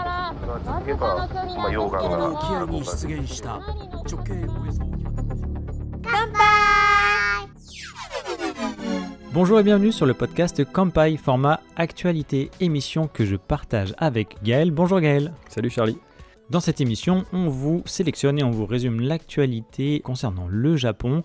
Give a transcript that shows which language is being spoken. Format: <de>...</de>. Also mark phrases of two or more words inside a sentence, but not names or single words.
<ja>続けば、溶岩が沖合に出現した直径およそ</ja> <fr>Bonjour et bienvenue sur le podcast Kampai, format actualité, émission que je partage avec Gaël. Bonjour Gaël. Salut Charlie. Dans cette émission, on vous sélectionne et on vous résume l'actualité concernant le Japon.</fr>